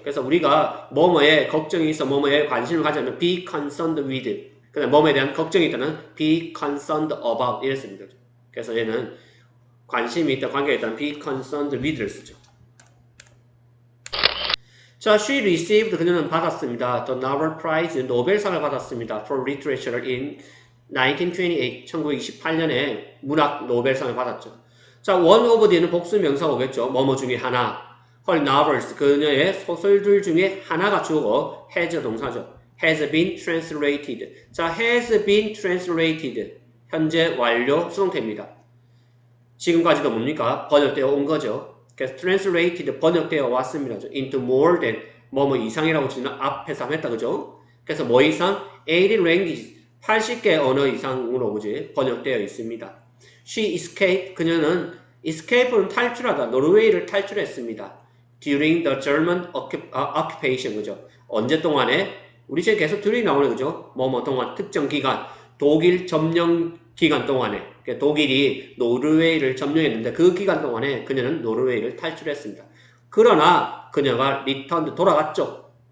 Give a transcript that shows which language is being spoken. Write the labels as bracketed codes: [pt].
[ko] 그래서 우리가 뭐뭐에 걱정이 있어, 뭐뭐에 관심을 가지면 [en] be concerned with. [ko] 그다음 뭐뭐에 대한 걱정이 있다는 [en] be concerned about [ko] 이랬습니다. 그래서 얘는 관심이 있다, 관계가 있다는 [en] be concerned with [ko] 를 쓰죠. 자, [en] she received [ko] 그녀는 받았습니다. [en] The Nobel Prize [ko] 노벨상을 받았습니다. [en] For Literature in [ko] 1928 1928년에 문학 노벨상을 받았죠. 자, [en] one of the [ko] 는 복수 명사가 오겠죠. 뭐뭐 중에 하나. [en] her novels [ko] 그녀의 소설들 중에 하나가 주어고 has 동사죠. [en] has been translated. 자, has been translated. [ko] 현재 완료 수동태입니다. 지금까지도 뭡니까? 번역되어 온 거죠. 그래서 translated 번역되어 왔습니다. [en] into more than [ko] 뭐뭐 이상이라고 지금 앞에서 했다 그죠? 그래서 뭐 이상? [en] 80 languages [ko] 80개 언어 이상으로 그지 번역되어 있습니다. [en] She escaped [ko] 그녀는 escape는 탈출하다 노르웨이를 탈출했습니다. [en] During the German occupation [ko] 그죠? 언제 동안에 우리 지금 계속 during 나오네 그죠? 뭐뭐 동안 특정 기간 독일 점령 기간 동안에 독일이 노르웨이를 점령했는데 그 기간 동안에 그녀는 노르웨이를 탈출했습니다. 그러나 그녀가 returned 돌아갔죠.